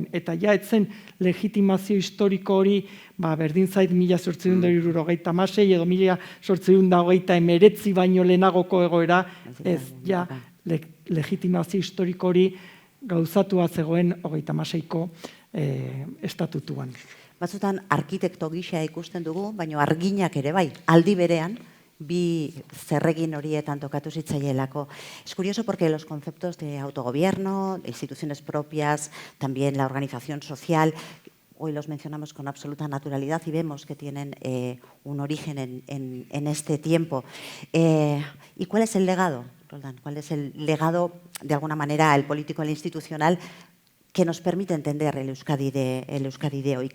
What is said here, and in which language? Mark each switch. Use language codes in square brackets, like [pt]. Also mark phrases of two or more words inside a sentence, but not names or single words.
[eu] Eta ja etzen legitimazio historiko hori berdin zait 1876 edo 1889 baino lehenagoko egoera, ez ja legitimazio historiko hori gauzatua zegoen 36ko estatutuan. Batzutan arkitekto gisa ikusten dugu, baina arginak ere bai, aldi berean, bi zerregin horietan tokatu zitzaielako. [es] Es curioso porque los conceptos de autogobierno, de instituciones propias, también la organización social, hoy los mencionamos con absoluta naturalidad y vemos que tienen un origen en este tiempo. ¿Y cuál es el legado, Roldán? ¿Cuál es el legado, de alguna manera, el político, el institucional, que nos permite entender el Euskadi de hoy?